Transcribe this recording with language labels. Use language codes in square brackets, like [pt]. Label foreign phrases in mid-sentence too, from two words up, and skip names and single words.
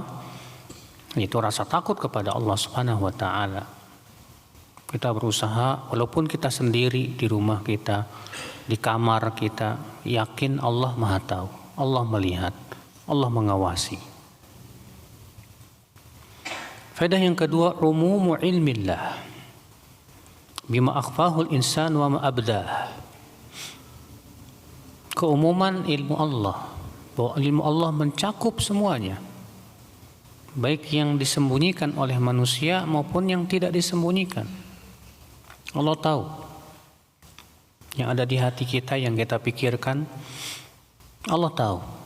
[id] Itu rasa takut kepada Allah [ar] سبحانه وتعالى. [id] Kita berusaha, walaupun kita sendiri di rumah kita, di kamar kita, yakin Allah Maha tahu, Allah melihat, Allah mengawasi. Faedah yang kedua, [ar] عموم علم الله بما أخفاه الإنسان وما أبداه. [id] Keumuman ilmu Allah, bahwa ilmu Allah mencakup semuanya, baik yang disembunyikan oleh manusia maupun yang tidak disembunyikan. Allah tahu yang ada di hati kita, yang kita pikirkan, Allah tahu.